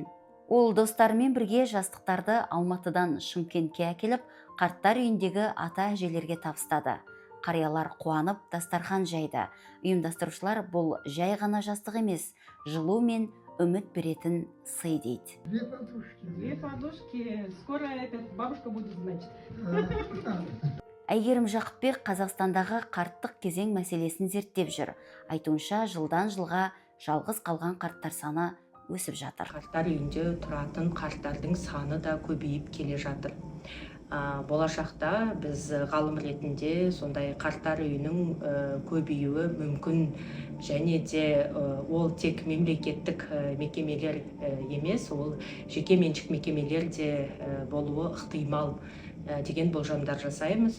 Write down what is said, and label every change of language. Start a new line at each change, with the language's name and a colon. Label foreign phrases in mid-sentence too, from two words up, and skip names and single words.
Kazakh: Ол достарымен бірге жастықтарды Алматыдан Шымкентке әкеліп, қарттар үйіндегі ата әжелерге табыстады. Қариялар қуанып, дастархан жайды. Ұйымдастырушылар бұл жай ғана жастық емес, жылу мен үміт беретін сый дейді.
Russian: Две подушки. Скоро бабушка будет значит.
Kazakh: Әйгерім Жақыпбек Қазақстандағы қарттық кезең мәселесін зерттеп жүр. Айтуынша, жылдан жылға жалғыз қалған қарттар саны өсіп жатыр. Қарттар үйінде тұратын қарттардың саны да көбейіп келе жатыр. Болашақта біз ғалым ретінде сондай қарттар үйінің көбеюі мүмкін, және де ол тек мемлекеттік мекемелер емес, ол жеке меншік мекемелер де болуы ықтимал деген болжамдар жасаймыз.